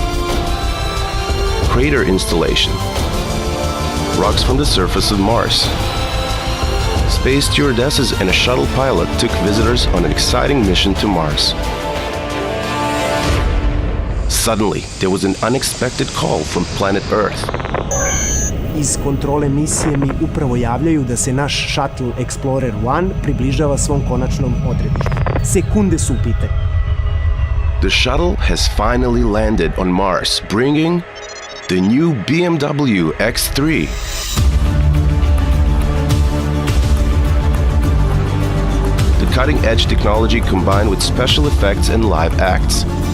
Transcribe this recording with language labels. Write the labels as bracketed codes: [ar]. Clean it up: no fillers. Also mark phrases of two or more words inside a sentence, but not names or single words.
[en] Crater installation. Rocks from the surface of Mars. Space stewardesses and a shuttle pilot took visitors on an exciting mission to Mars. Suddenly, there was an unexpected call from planet Earth. [hr] Iz kontrole misije mi upravo javljaju da se naš Shuttle Explorer 1 približava svom konačnom odredištu. Sekunde su u pitanju. [en] The shuttle has finally landed on Mars, bringing the new BMW X3. The cutting-edge technology combined with special effects and live acts.